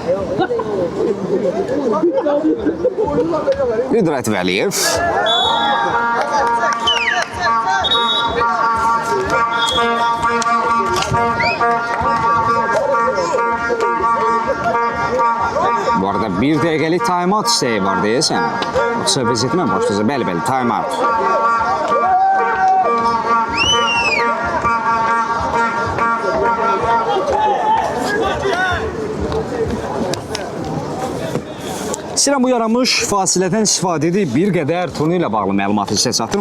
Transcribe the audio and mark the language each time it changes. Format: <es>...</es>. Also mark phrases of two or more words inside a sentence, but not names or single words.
<az>Qüdrət Vəliyev. Bu arada bir dəqiqəlik time-out istəyi var deyəsən. Söhbət etmə başlayacaq. Bəli, time-out. İstəyirəm bu yaranmış fasilədən istifadə edib bir qədər turnir ilə bağlı məlumatı sizə çatdırım.</az>